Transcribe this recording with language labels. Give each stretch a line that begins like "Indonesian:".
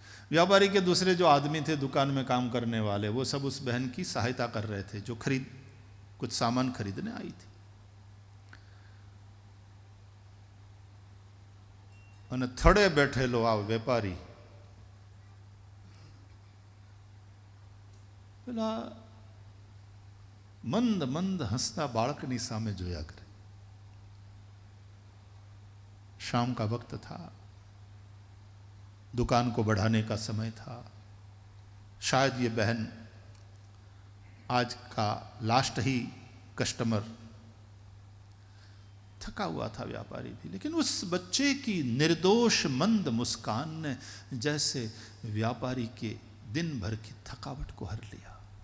Hindi: व्यापारी के दूसरे जो आदमी थे दुकान में काम करने वाले, वो सब उस बहन की सहायता कर रहे थे जो कुछ सामान खरीदने आई थी।
Gujarati: અને થડે બેઠેલો આ વેપારી પેલા મંદ મંદ હસતા બાળકની સામે જોયા કરે।
Hindi: शाम का वक्त था, दुकान को बढ़ाने का समय था। शायद ये बहन आज का लास्ट ही कस्टमर, थका हुआ था व्यापारी भी, लेकिन उस बच्चे की निर्दोष मंद मुस्कान ने जैसे व्यापारी के दिन भर की थकावट को हर लिया।